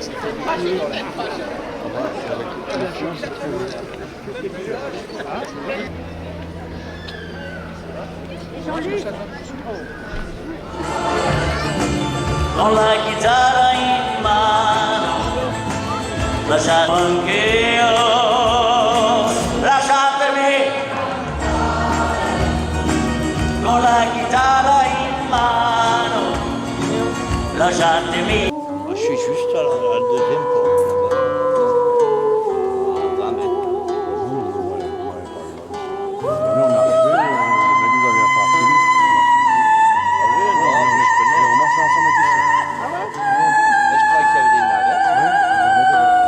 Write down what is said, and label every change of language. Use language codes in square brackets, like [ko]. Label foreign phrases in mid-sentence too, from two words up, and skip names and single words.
[it] Con la chitarra in mano, lasciatemi anch'io, lasciatemi, con la chitarra in mano, lasciatemi. [fr] Je suis juste à la deuxième porte là-bas. À 20 mètres. Nous, on est arrivé, mais vous avez pas suivi. Ah oui, non, mais je connais. On marche ensemble d'ici. Mais je croyais qu'il y avait des navettes.